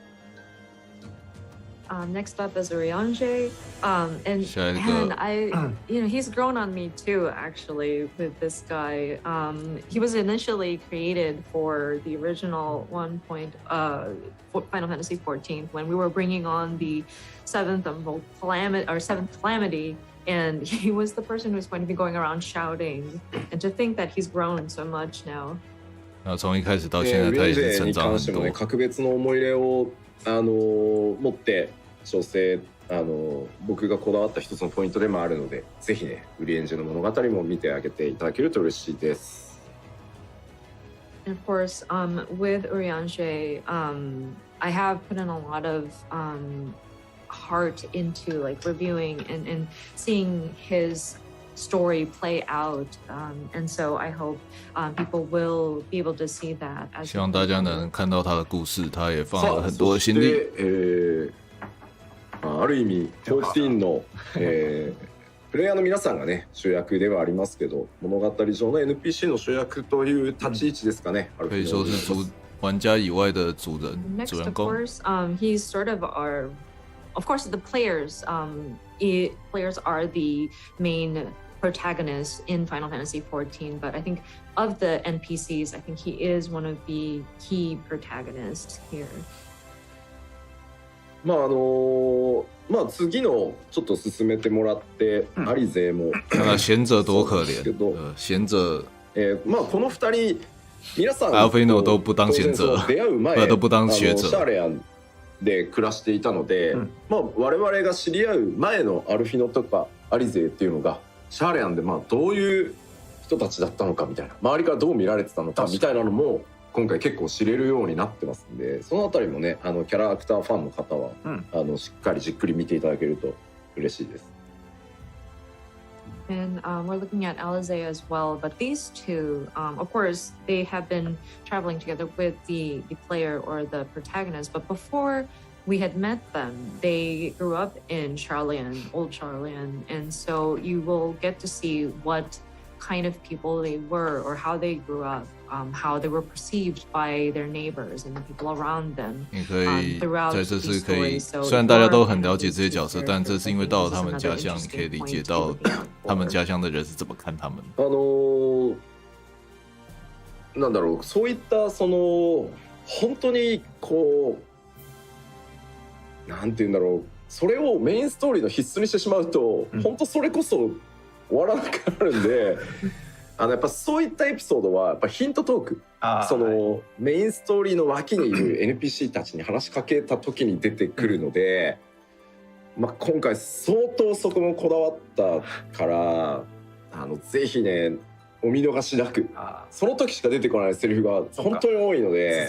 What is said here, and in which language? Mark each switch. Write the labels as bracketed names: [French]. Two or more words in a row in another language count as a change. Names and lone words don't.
[English] Next up is Urianger, and he's grown on me too. Actually, with this guy, he was initially created for the original Final Fantasy XIV when we were bringing on the seventh calamity, and he was the person who was going to be going around shouting. And to think that he's grown so much now. [Chinese] 从一开始到现在，他也是成长很多。 [Japanese] 格別の思い入れを持って調整僕がこだわった一つのポイントでもあるので、ぜひねウリエンジェの物語も見てあげていただけると嬉しいです。 [English] And of course, with Urianger, I have put in a lot of heart into like reviewing and seeing his story play out, and so I hope people will be able to see that. [Chinese] 希望大家能看到他的故事，他也放了很多的心力。 [Japanese] ある意味14の、プレイヤーの皆さんがね主役ではありますけど、物語上の NPC の主役という立ち位置ですかね。 [Chinese] 可以说是玩家以外的主人 [English] Next, [Chinese] 主人 [English] of [Chinese] 公。 [English] course, he's sort of of course, the players. Players are the main protagonists in Final Fantasy XIV, but I think of the NPCs, I think he is one of the key protagonists here. [Japanese] まあ次のちょっと進めてもらって、アリゼも [Chinese] 看看贤者多可怜，贤者 [Japanese] まあこの2人皆さん [Chinese] アルフィーノ都不当贤者， [Japanese] 出会う前 [Chinese] 都不当学者。 [Japanese] シャーレアンで暮らしていたので、まあ我々が知り合う前のアルフィノとかアリゼっていうのがシャーレアンでまあどういう人たちだったのかみたいな、周りからどう見られてたのかみたいなのも今回結構知れるようになってますんで、そのあたりもねキャラクターファンの方は、しっかりじっくり見ていただけると嬉しいです。 [English] And we're looking at Alize as well, but these two, of course, they have been traveling together with the player or the protagonist. But before we had met them, they grew up in Charlian, old Charlian, and so you will get to see what kind of people they were or how they grew up, how they were perceived by their neighbors and the people around them. [Chinese] 你可以在这次可以，虽然大家都很了解这些角色，但这是因为到了他们家乡，你可以理解到他们家乡的人是怎么看他们。 [Japanese] なんだろう、そういったその本当にこうなんていうんだろう、それをメインストーリーの必須にしてしまうと、本当それこそ終わらなくなるんで。やっぱそういったエピソードはやっぱヒントトーク、そのメインストーリーの脇にいる NPC たちに話しかけた時に出てくるので、まあ、今回相当そこもこだわったからぜひねお見逃しなく、その時しか出てこないセリフが本当に多いので